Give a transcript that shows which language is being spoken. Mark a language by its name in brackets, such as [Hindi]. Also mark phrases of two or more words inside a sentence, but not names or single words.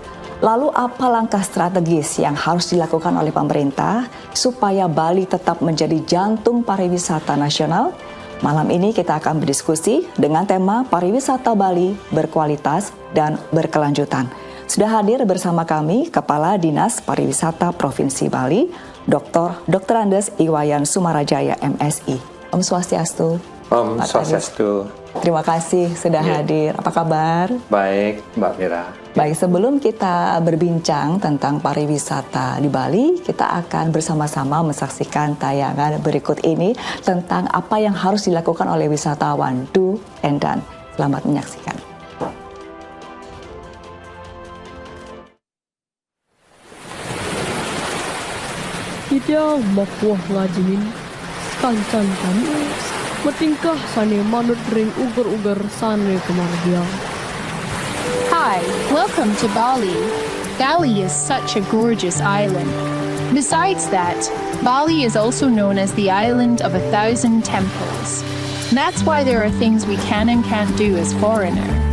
[Indonesian] Lalu apa langkah strategis yang harus dilakukan oleh pemerintah supaya Bali tetap menjadi jantung pariwisata nasional? Malam ini kita akan berdiskusi dengan tema pariwisata Bali berkualitas dan berkelanjutan. Sudah hadir bersama kami Kepala Dinas Pariwisata Provinsi Bali, Dr. Andes Iwayan Sumarajaya MSI. Om Swastiastu. Om Swastiastu. Terima kasih sudah hadir. Apa kabar? Baik, Mbak Mira. Baik, sebelum kita berbincang tentang pariwisata di Bali, kita akan bersama-sama menyaksikan tayangan berikut ini tentang apa yang harus dilakukan oleh wisatawan, [English] do and done. [Indonesian] Selamat menyaksikan. [Balinese] Ida mapuah ngajinin, kancan-kan, matingkah sane manut ring ugar-ugar sane kemargiang. [English] Hi, welcome to Bali. Bali is such a gorgeous island. Besides that, Bali is also known as the island of 1,000 temples. That's why there are things we can and can't do as foreigner.